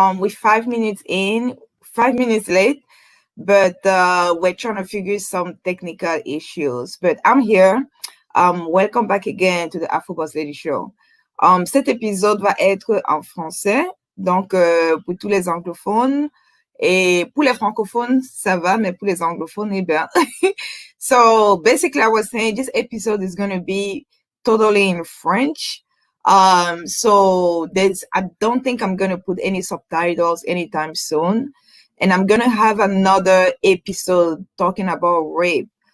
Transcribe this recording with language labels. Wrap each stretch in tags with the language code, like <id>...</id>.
<en>We're 5 minutes in, 5 minutes late, but we're trying to figure some technical issues. But I'm here. Welcome back again to the Afro Boss Lady Show.</en> <fr>Cet épisode va être en français, donc pour tous les anglophones. Et pour les francophones, ça va, mais pour les anglophones, eh bien.</fr> <en>So basically, I was saying this episode is going to be totally in French. So I don't think I'm going to put any subtitles anytime soon. And I'm going to have another episode talking about rape.</en>